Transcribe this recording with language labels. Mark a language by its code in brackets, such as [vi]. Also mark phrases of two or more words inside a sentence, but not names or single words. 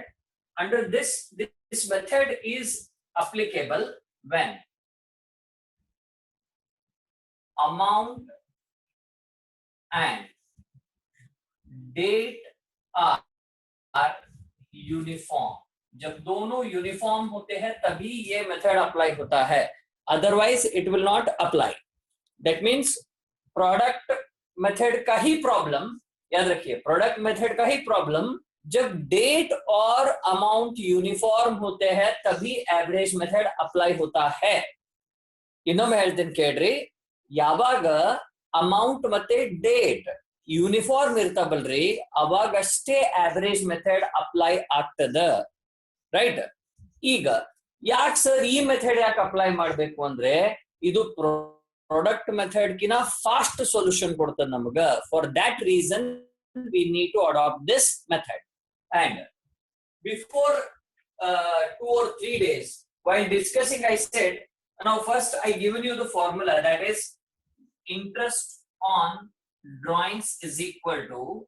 [en] Under this method is applicable when amount and date are uniform. [hi] जब दोनों यूनिफॉर्म होते हैं तभी ये [en] method apply [hi] होता है, [en] otherwise it will not apply. that means product method [hi] का ही प्रॉब्लम, याद रखिए, [en] product method [hi] का ही प्रॉब्लम जब डेट और अमाउंट यूनिफॉर्म होते हैं तभी [en] average method apply [hi] होता है. [kn] ಇನ್ನೊಮ್ಮೆ ಹೇಳ್ತೀನಿ ಕೇಳ್ರಿ, ಯಾವಾಗ ಅಮೌಂಟ್ ಮತ್ತೆ [en] date uniform [kn] ಇರ್ತಾವಲ್ರಿ ಅವಾಗಷ್ಟೇ [en] average method apply [kn] ಆಗ್ತದ. ರೈಟ್? ಈಗ ಯಾಕೆ ಸರ್ ಈ ಮೆಥಡ್ ಯಾಕೆ ಅಪ್ಲೈ ಮಾಡಬೇಕು ಅಂದ್ರೆ ಇದು [en] product method [kn] ಕಿನ [en] fast solution [kn] ಕೊಡ್ತದೆ ನಮಗ. [en] For that reason we need to adapt this method. and before 2 or 3 days while discussing I said, now first I given you the formula, that is interest on drawings is equal to